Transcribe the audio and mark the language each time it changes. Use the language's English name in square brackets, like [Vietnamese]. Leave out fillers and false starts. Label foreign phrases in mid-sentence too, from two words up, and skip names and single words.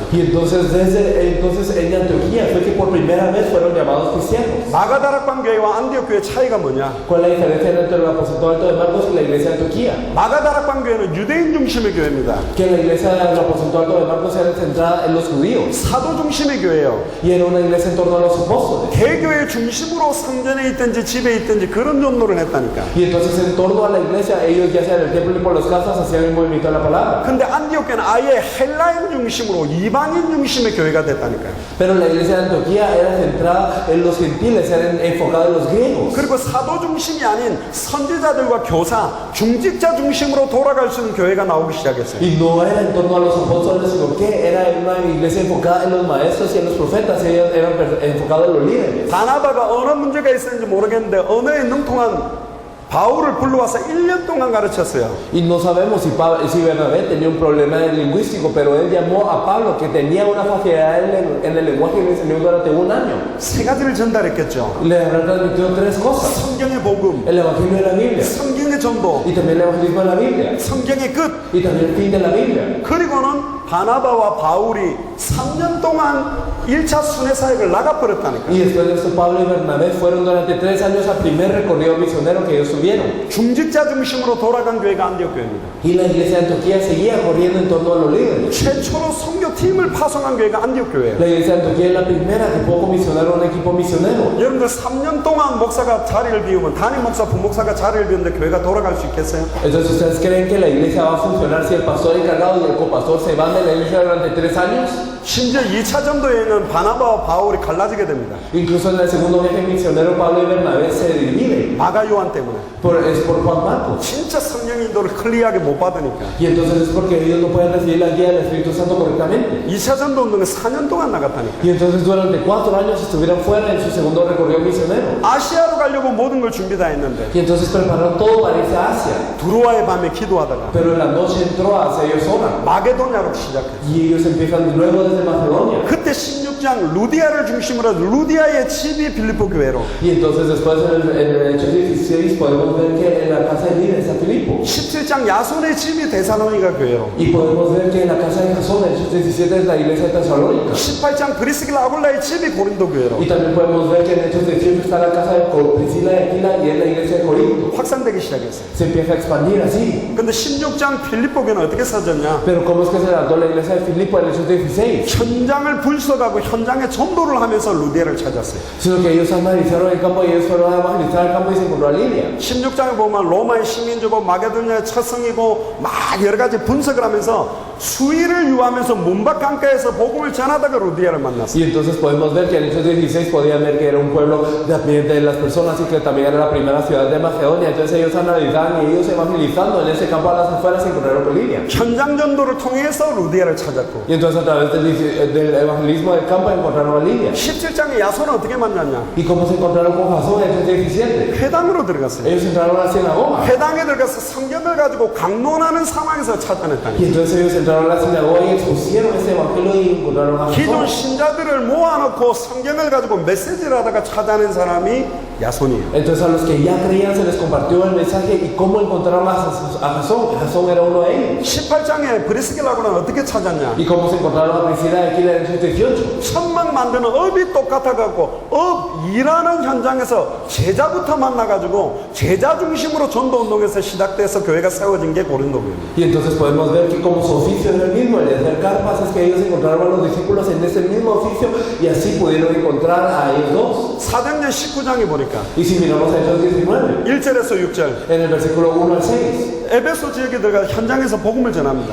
[Spanish] Y entonces entonces en Antioquía fue que por primera vez fueron llamados cristianos. [Korean] 마가다락방 교회와 안디옥 교회 차이가 뭐냐? [Spanish] ¿Cuál es la diferencia entre el apóstol alto de Marcos y la iglesia de Antioquía? [Korean] 마가다락방 교회는 유대인 중심의 교회입니다. [Spanish] Que la iglesia del apóstol alto de Marcos era centrada en los judíos [Korean] 사도 중심의 교회예요. [Spanish] y era una iglesia en torno a los apóstoles. [Korean] 대교회 중심으로 성전에 있든지 집에 있든지 그런 전도를 했다니까. [Spanish] Y entonces en torno a la iglesia ellos ya sea en el templo y por las casas hacían el movimiento de la palabra. [Korean] 근데 안디옥 교회는 아예 헬라인 중심으로 이방인 중심의 교회가 됐다니까요. [Spanish] Pero la iglesia de Antioquía era centrada en los gentiles, era enfocada en los griegos. [Korean] 그리고 사도 중심이 아닌 선지자들과 교사, 중직자 중심으로 돌아갈 수 있는 교회가 나오기 시작했어요. [Spanish] Y no era en torno a los apóstoles, sino que era una iglesia enfocada en los maestros y en los profetas. Ellos eran enfocados en los líderes. [Korean] 바나바가 언어 문제가 있었는지 모르겠는데 언어에 능통한 바울을 불러와서 1년 동안 가르쳤어요. [Spanish] Y no sabemos si Bernabé tenía un problema lingüístico, pero él llamó a Pablo, que tenía una facilidad en el lenguaje, y le enseñó durante un año. [Korean] 세 가지를 전달했겠죠. [Spanish] Le habrán transmitido tres cosas: [Korean] 성경의 복음, [Spanish] el evangelio de la Biblia, [Korean] 성경의 전도, [Spanish] y también el evangelismo de la Biblia, [Korean] 성경의 끝. [Spanish] y también el fin de la Biblia. [Korean] 그리고는 바나바와 바울이 3년 동안 1차 순회 사역을 나가버렸다니까. [Spanish] Y después de esto, Pablo y Bernabé fueron durante 3 años al primer recorrido misionero que ellos tuvieron. [Korean] 중직자 중심으로 돌아간 교회가 안디옥 교회입니다. [Spanish] Y la iglesia de Antioquía seguía corriendo en torno a los líderes. [Korean] 최초로 선교팀을 파송한 교회가 안디옥 교회예요. [Spanish] La iglesia de Antioquía es la primera que pudo comisionar un equipo misionero. [Korean] 여러분들 3년 동안 목사가 자리를 비우면 담임 목사, 부목사가 자리를 비우는데 교회가 돌아갈 수 있겠어요? [Spanish] Entonces, ¿ustedes creen que la iglesia va a funcionar si el pastor encargado y el copastor se van de la iglesia durante 3 años? [Korean] 심지어 2차 전도에는 바나바와 바울이 갈라지게 됩니다. [Spanish] Incluso en el segundo viaje misionero, Pablo y Bernabé se dividen. [Korean] 마가 요한 때문에. [Spanish] Es por Juan Marcos. [Korean] 진짜 성령 인도를 클리어하게 못 받으니까. [Spanish] Y entonces es porque ellos no pueden recibir la guía del Espíritu Santo correctamente. [Korean] 2차 전도 운동에 4년 동안 나갔다니까. [Spanish] Y entonces durante 4 años estuvieron fuera en su segundo recorrido misionero. [Korean] 아시아로 가려고 모든 걸 준비 다 했는데 [Spanish] Y entonces prepararon todo para irse a Asia. [Korean] 두로아의 밤에 기도하다가 [Spanish] Pero en la noche entró hacia ellos sola. [Korean] 마게도냐로 시작했어요. [Spanish] Y ellos empiezan de nuevo desde Macedonia. [Korean] 그때 16장 루디아를 중심으로 루디아의 집이 빌립보 교회로, [Spanish] Y entonces después en el Hechos 16 podemos ver que en la casa de líder está Filipo. [Korean] 17장 야손의 집이 데살로니가 교회로, [Spanish] Y podemos ver que en la casa de Jasón, en Hechos 17 es la iglesia de Tesalónica. [Korean] 18장 브리스길라 아굴라의 집이 고린도 교회로 [Spanish] Y también podemos ver que en Hechos 18 está la casa de Priscila y Aquila y es la iglesia de Corinto. [Korean] 확산되기 시작했어요. [Spanish] Se empieza a expandir así. [Korean] 근데 16장 빌립보 교회는 어떻게 써졌냐? [Spanish] Pero ¿cómo es que se levantó la iglesia de Filipo en Hechos 16? [Korean] 현장을 분석하고 현장에 전도를 하면서 루디아를 찾았어요. [Spanish] Sino que ellos analizaron el campo y ellos fueron a evangelizar el campo y se encontró a Lidia. [Korean] 16장에 보면 로마의 식민지고 마게도냐의 첫성이고 막 여러 가지 분석을 하면서 수위를 유하면서 문밖 강가에서 복음을 전하다가 루디아를 만났어요. [Spanish] Y entonces podemos ver que en Hechos 16 podían ver que era un pueblo de las personas y que también era la primera ciudad de Macedonia. Entonces ellos analizaban y ellos evangelizando en ese campo a las afueras se encontraron con Lidia. [Korean] 현장 전도를 통해서 루디아를 찾았고, [Spanish] Y entonces a través del evangelismo del campo encontraron a Lidia. [Korean] 17장에 야손은 어떻게 만났냐? [Spanish] ¿Y cómo se encontraron con Jasón en Hechos 17? [Korean] 회당으로 들어갔어요. [Spanish] Ellos entraron a la sinagoga. [Korean] 회당에 들어가서 성경을 가지고 강론하는 상황에서 찾아냈다니. [Spanish] Y entonces ellos entraron a la sinagoga y expusieron ese evangelio y encontraron a [Korean] 기존 [Spanish] Jasón. [Korean] 신자들을 모아놓고 성경을 가지고 메시지를 하다가 찾아낸 사람이 야손이에요. [Spanish] Entonces a los que ya creían se les compartió el mensaje y cómo encontraron a Jasón. Jasón era uno de ellos. [Korean] 18장에 브리스길라고는 어떻게 찾았냐? [Spanish] ¿Y cómo se encontraron a Priscila y Aquila en Hechos 18? [Korean] 천막 만드는 업이 똑같아갖고 업 일하는 현장에서 제자부터 만나가지고 제자 중심으로 전도운동에서 시작돼서 교회가 세워진 게 고린도 교회입니다. [Spanish] Y entonces podemos ver que como su oficio era el mismo, el de hacer carpas, es que ellos encontraron a los discípulos en ese mismo oficio y así pudieron encontrar a ellos dos. [Korean] 사도행전 19장에 보니까 [Spanish] Y si miramos a Hechos 19, [Korean] 1절에서 6절 [Spanish] en el versículo 1 al 6, [Korean] 에베소 지역에 들어가 현장에서 복음을 전합니다.